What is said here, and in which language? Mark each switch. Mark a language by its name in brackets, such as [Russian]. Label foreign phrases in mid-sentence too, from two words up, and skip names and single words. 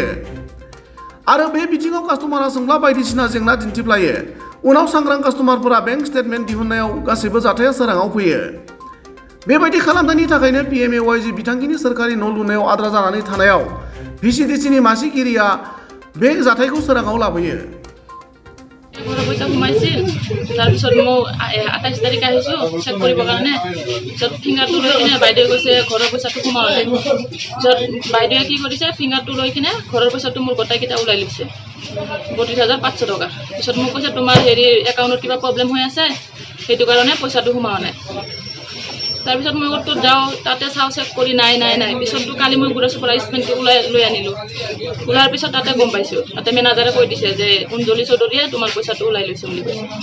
[Bodo] आरो बे बिथिङाव कास्टमारा सोंब्ला बायदिसिना जेंना दिन्थिफ्लायो। उनाव सांग्रां कास्टमारफोरा [English] bank statement [Bodo] दिहुननायाव गासैबो जाथाया सोराङाव फैयो। बेबायदि खालामनायनि थाखायनो PMAYG बिथांखिनि सोरखारि न' लुनायाव आद्रा जानानै थानायाव VCDC नि मासिगिरिया बे जाथायखौ सोराङाव लाबोयो। [Assamese] পইচা সোমাইছিল তাৰপিছত মই 28 তাৰিখ আহিছো চেক কৰিবৰ কাৰণে পিছত ফিংগাৰটো লৈ কিনে বাইদেৱে কৈছে ঘৰৰ পইচাটো সোমাওঁতে পিছত বাইদেৱে কি কৰিছে ফিংগাৰটো লৈ কিনে ঘৰৰ পইচাটো মোৰ গোটাইকেইটা ওলাই লৈছে 32,500 টকা পিছত মোক কৈছে তোমাৰ হেৰি একাউণ্টত কিবা প্ৰব্লেম হৈ আছে সেইটো কাৰণে পইচাটো সোমাৱা নাই তাৰপিছত মই ক'ত যাওঁ তাতে চাওঁ চেক কৰি নাই পিছতটো কালি মই গুৰাছৰ পৰা স্পেনটো ওলাই লৈ আনিলোঁ ওলাৰ পিছত তাতে গম পাইছোঁ তাতে মেনেজাৰে কৈ দিছে যে অঞ্জলি চৌধুৰীয়ে তোমাৰ পইচাটো ওলাই লৈছে বুলি কৈছে